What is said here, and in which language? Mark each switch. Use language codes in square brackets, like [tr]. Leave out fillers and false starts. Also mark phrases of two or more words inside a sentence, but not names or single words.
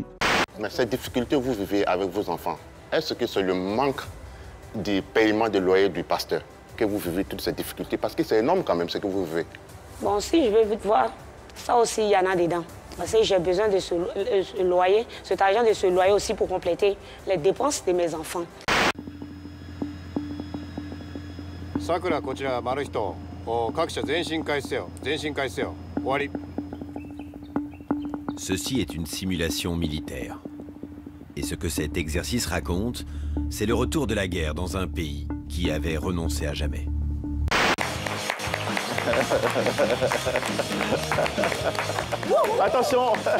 [fr] Mais cette difficulté que vous vivez avec vos enfants, est-ce que c'est le manque du paiement de loyer du pasteur que vous vivez toutes ces difficultés? Parce que c'est énorme quand même ce que vous vivez. Bon, si je veux vite voir, ça aussi, il y en a dedans. Parce que j'ai besoin de ce loyer, cet argent de ce loyer aussi pour compléter les dépenses de mes enfants. [ja] Sakura, こちらマルヒト、各社全身開始せよ、全身開始せよ、終わり。 [fr] Ceci est une simulation militaire. Et ce que cet exercice raconte, c'est le retour de la guerre dans un pays qui avait renoncé à jamais. Attention.